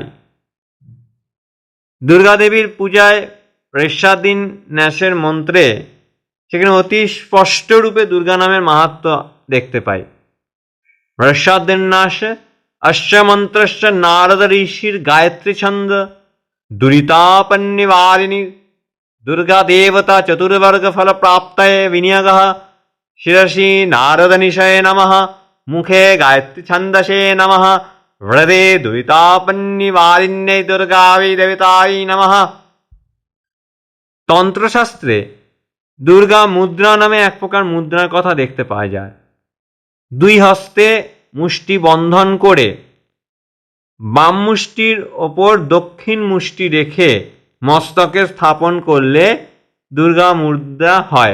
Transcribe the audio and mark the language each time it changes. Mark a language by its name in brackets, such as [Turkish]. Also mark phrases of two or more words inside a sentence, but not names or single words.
[Bangla] দুর্গাদেবীর পূজায় রেশাদিন ন্যাসের মন্ত্রে সেখানে অতি স্পষ্ট রূপে দুর্গা নামের মাহাত্ম্য দেখতে পাই। [Sanskrit] রেশাদিন ন্যাস অশ্চ মন্ত্রশ্চ নারদ ঋষির গায়ত্রী ছন্দ দুরিতাপন্নিবারিণী दुर्गा देवता चतुर्वर्ग फल प्राप्तये विनियोगः शिरसि नारद निशये नमः मुखे गायत्री छन्दसे नमः हृदे दुरितापन्निवारिण्यै दुर्गायै देवतायै नमः। [Bangla] তন্ত্রশাস্ত্রে দুর্গা মুদ্রা নামে এক প্রকার মুদ্রার কথা দেখতে পাওয়া যায়। দুই হস্তে মুষ্টি বন্ধন করে বাম মুষ্টির ওপর দক্ষিণ মুষ্টি রেখে মস্তকে স্থাপন করলে দুর্গা মুদ্রা হয়।